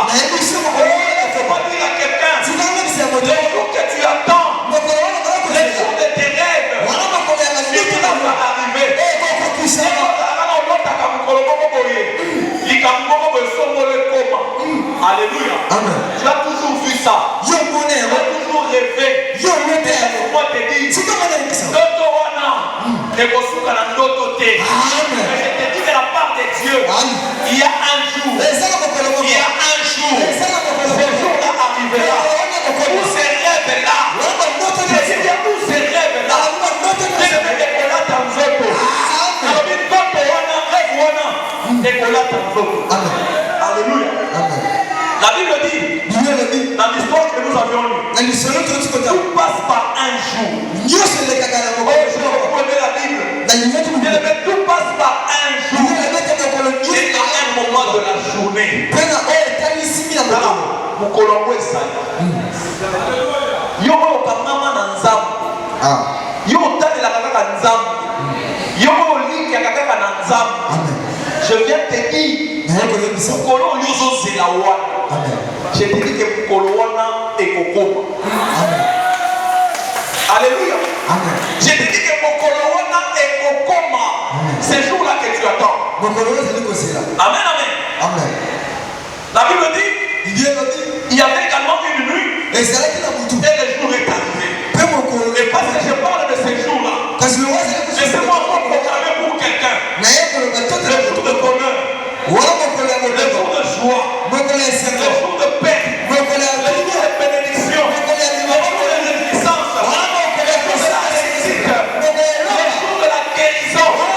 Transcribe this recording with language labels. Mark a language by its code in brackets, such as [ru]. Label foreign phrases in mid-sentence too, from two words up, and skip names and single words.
[fr] Il faut pas dire à quelqu'un, le jour que tu attends, le jour de tes rêves, ce jour-là va arriver. Alléluia. Tu as toujours vu ça. Tu as toujours rêvé. Laisse-moi te dire, [ln] Ndoto wana, nekosuka na ndoto te. [fr] Mais je te dis de la part de Dieu, il y a un jour, il y a un jour, ce jour-là arrivera. Où ces rêves-là, je dis bien où ces rêves-là, bien-aimé, Nicolas Tanzoto. Alors, [ln] ndoto wana, rêve wana, Nicolas Tanzoto. [fr] Alléluia. La Bible dit, dans l'histoire que nous avions lue, tout passe par un jour. Oh, je reprends la Bible. Bien-aimé, tout passe par un jour. Et à un moment de la journée. Voilà, mon colombo est sale. [ln] Yo okangama na nzambe. Yo otalela kaka nzambe. Yo oliki kaka na nzambe. [fr] Je viens te dire, [ln] mukolo yozo zela wana. [fr] Je te dis que [ln] mukolo wana ekokoma. [fr] Alléluia. Je te dis que [ln] mukolo wana ekokoma. [fr] Ce jour-là que tu attends. Amen, amen. La Bible dit, il y avait également une nuit et le jour est arrivé. Et parce que je parle de ce jour-là, laissez-moi encore proclamer pour quelqu'un le jour de bonheur, le jour de joie, le jour de paix, le jour de bénédiction, le jour de réjouissance, le jour de la réussite, le jour de la guérison.